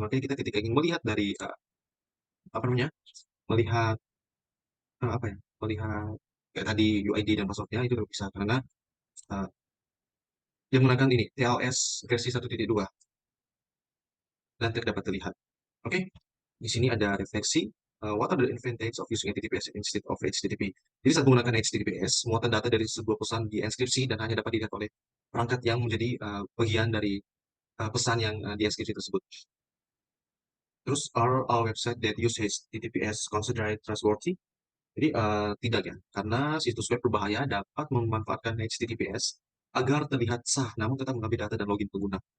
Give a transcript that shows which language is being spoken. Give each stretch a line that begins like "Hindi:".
Indonesian: Makanya kita ketika ingin melihat dari apa namanya, melihat apa ya, melihat kayak tadi UID dan passwordnya itu tidak bisa karena uh, dia menggunakan ini TLS versi 1.2 dan tidak dapat terlihat. Oke, di sini ada refleksi.
English: What are the advantages of using HTTPS instead of HTTP?
Indonesian: Jadi saat menggunakan HTTPS, muatan data dari sebuah pesan dienkripsi dan hanya dapat dilihat oleh perangkat yang menjadi bagian dari pesan yang dienkripsi tersebut. Terus,
English: are all website that use HTTPS considered trustworthy?
Indonesian: Jadi tidak ya, karena situs web berbahaya dapat memanfaatkan HTTPS agar terlihat sah, namun tetap mengambil data dan login pengguna.